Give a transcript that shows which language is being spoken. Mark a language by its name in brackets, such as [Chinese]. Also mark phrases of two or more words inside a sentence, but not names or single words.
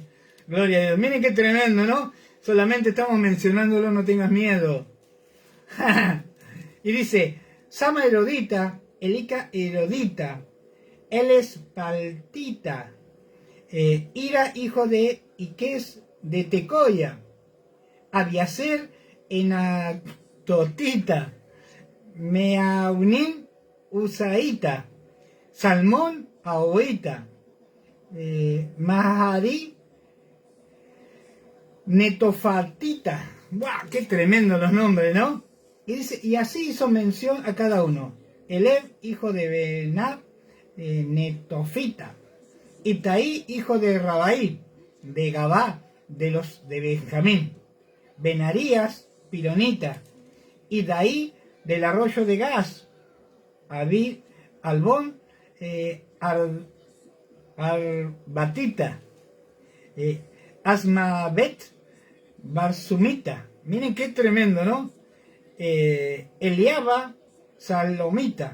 [Spanish] Gloria a Dios. Miren qué tremendo, ¿no? Solamente estamos mencionándolo, no tengas miedo. Y dice, Sama Herodita, Elica Herodita, él es Paltita, Ira, hijo de Iques de Tecoya, Abiaser Enatotita, Meaunín Usaita, Salmón Ahoita, Mahadí Netofatita. ¡Buah! ¡Qué tremendo los nombres!, ¿no? Y dice, y así hizo mención a cada uno. Eleb, hijo de Benab, Netofita. Itaí, hijo de Rabaí, de Gabá, de los de Benjamín. Benarías, Pironita. Idaí, del arroyo de Gaz. Abid, Albón, Arbatita. Asmabet, Barsumita. Miren qué tremendo, ¿no? Eliaba, Salomita.